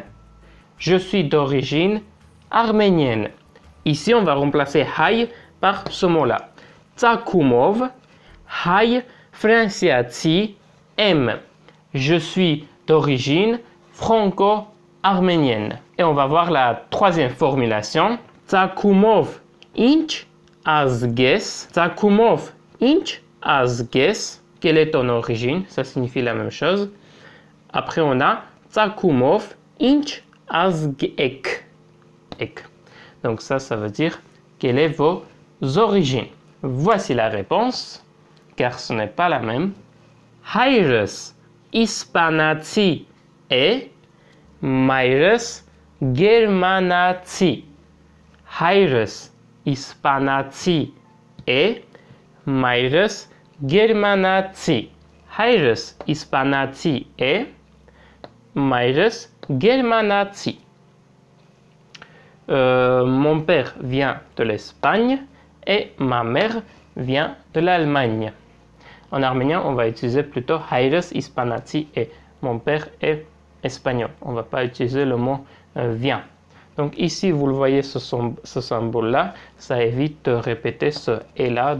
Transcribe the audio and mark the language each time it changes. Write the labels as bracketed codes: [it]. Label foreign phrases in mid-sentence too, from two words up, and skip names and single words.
[fr] Je suis d'origine arménienne. Ici, on va remplacer hay par ce mot-là. [hy] Ծագումով, հայ, ֆրանսիացի, Մ. [fr] Je suis d'origine franco-arménienne. Et on va voir la troisième formulation. [hy] Ծագումով, ինչ, ազգես. Ծագումով, ինչ, ազգես. [fr] Quelle est ton origine? Ça signifie la même chose. Après, on a [hy] Ծագումով, ինչ, ազգեք. Ek. [fr] Donc ça veut dire quelles sont vos origines. Voici la réponse, car ce n'est pas la même. [hy] Հայրս, իսպանացի et Մայրս, գերմանացի. Հայրս, իսպանացի et Մայրս, գերմանացի. Հայրս իսպանացի et Մայրս գերմանացի. [fr] Mon père vient de l'Espagne et ma mère vient de l'Allemagne. En arménien, on va utiliser plutôt [hy] Հայրս իսպանացի [fr] et mon père est espagnol. On ne va pas utiliser le mot vient. Donc ici, vous le voyez, ce symbole-là, ça évite de répéter ce « et » là.